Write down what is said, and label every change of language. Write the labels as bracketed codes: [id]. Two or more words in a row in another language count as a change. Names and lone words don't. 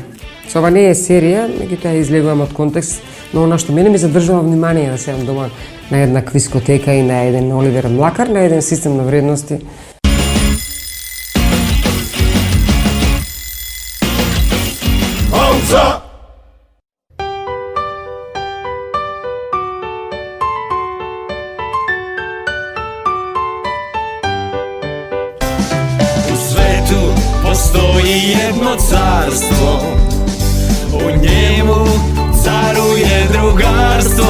[mk] Со ова не е серија, меѓутоа излегувам од контекст, но она што мене ми задржува внимание да седам дома на една квискотека и на еден Оливер Млакар, на еден систем на вредности. Пауза! [sr] U svetu postoji jedno carstvo, u njemu caruje drugarstvo.